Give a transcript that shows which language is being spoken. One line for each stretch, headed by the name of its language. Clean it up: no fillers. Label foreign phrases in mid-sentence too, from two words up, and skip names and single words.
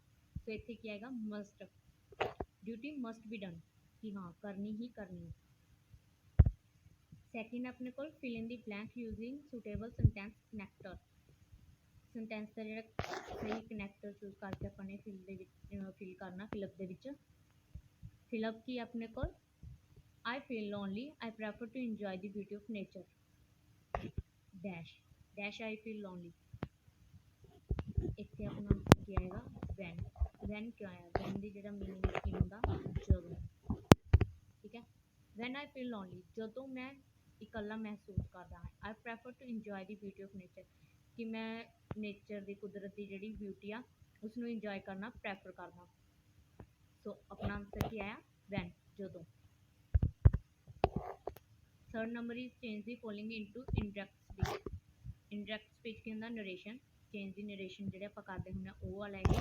Punjabi: ਸੋ ਇੱਥੇ ਕੀ ਆਏਗਾ ਮਸਟ,
English: duty must be done,
Punjabi: ਕਿ ਹਾਂ ਕਰਨੀ ਹੀ ਕਰਨੀ ਹੈ। ਸੈਕਿੰਡ ਆਪਣੇ ਕੋਲ
English: fill in the blank using suitable sentence connector,
Punjabi: ਸੈਂਟੈਂਸ ਦਾ ਜਿਹੜਾ ਸਹੀ ਕਨੈਕਟਰ ਚੂਜ਼ ਕਰਕੇ ਆਪਾਂ ਨੇ ਫਿਲ ਕਰਨਾ ਫਿਲਅਪ ਦੇ ਵਿੱਚ। ਫਿਲਅਪ ਕੀ ਆਪਣੇ ਕੋਲ
English: I feel lonely, I prefer to enjoy the beauty of nature, dash I feel lonely,
Punjabi: ਇੱਥੇ ਆਪਣਾ ਕੀ ਆਏਗਾ when ਕਿਉਂ ਆਇਆ, when ਦੀ ਜਿਹੜਾ ਮੀਨਿੰਗ ਕੀ ਹੁੰਦਾ ਜਦੋਂ, ਠੀਕ ਹੈ।
English: when I feel lonely,
Punjabi: ਜਦੋਂ ਮੈਂ ਇਕੱਲਾ ਮਹਿਸੂਸ ਕਰਦਾ ਹਾਂ।
English: I prefer to enjoy the beauty of nature,
Punjabi: ਕਿ ਮੈਂ ਨੇਚਰ ਦੀ, ਕੁਦਰਤ ਦੀ ਜਿਹੜੀ ਬਿਊਟੀ ਆ ਉਸਨੂੰ ਇੰਜੋਏ ਕਰਨਾ ਪ੍ਰੈਫਰ ਕਰਦਾ। ਸੋ ਆਪਣਾ ਆਨਸਰ ਕੀ ਆਇਆ when, ਜਦੋਂ।
English: Third number is change the following into indirect speech. indirect speech
Punjabi: ਕੀ ਹੁੰਦਾ ਨਰੇਸ਼ਨ,
English: change the narration
Punjabi: ਜਿਹੜੇ ਆਪਾਂ ਕਰਦੇ ਹੁੰਦੇ ਆ ਉਹ ਵਾਲਾ ਹੈ।